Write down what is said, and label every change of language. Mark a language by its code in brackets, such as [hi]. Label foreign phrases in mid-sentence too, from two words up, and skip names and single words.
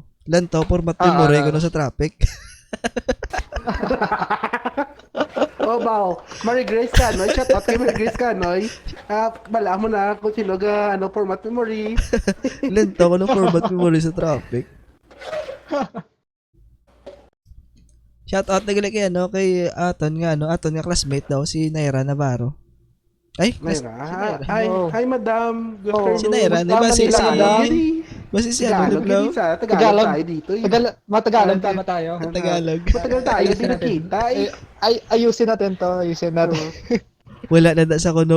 [hil] Lantaw, [en] format memory [hil] ko na sa traffic. Bao. Mary Grace Canoy. [en] Shout out [hil] kay Mary Grace Canoy. Bala mo na kung sino [en] format memory. [hil] Lantaw ko na [en] format memory [hil] sa traffic. [en] Shout out [hil] na gali kay Aton nga classmate daw si Naira Navarro. Ay, [en] Naira. Hi madam. Good afternoon. [tl] Si Naira, di ba si Basta si Tagalog tayo dito. Matagalog tama tayo. Tagalog. Matagal tayo din nakita. Ayusin natin to. [hil] Wala na sa kuno.